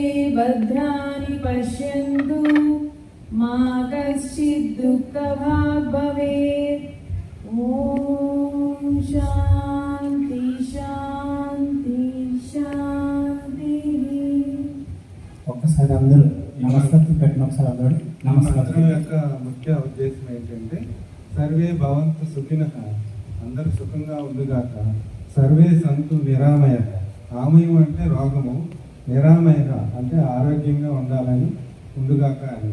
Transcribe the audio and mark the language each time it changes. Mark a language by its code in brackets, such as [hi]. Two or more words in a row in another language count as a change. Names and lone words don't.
[sa] भद्राणि पश्यन्तु मा कश्चित् दुःखभाग् भवेत्। ॐ शान्ति शान्ति शान्ति। [te] ఒక్కసారి అందరూ నమస్కారం పెట్టిన ఒకసారి అందరూ నమస్కారం యొక్క ముఖ్య ఉద్దేశం ఏంటంటే [sa] सर्वे भवन्तु सुखिनः, [te] అందరూ సుఖంగా ఉండుగాక. [sa] सर्वे सन्तु निरामय, [te] ఆమయం అంటే రోగము, నిరామయ అంటే ఆరోగ్యంగా ఉండాలని, ఉండుగాక అని.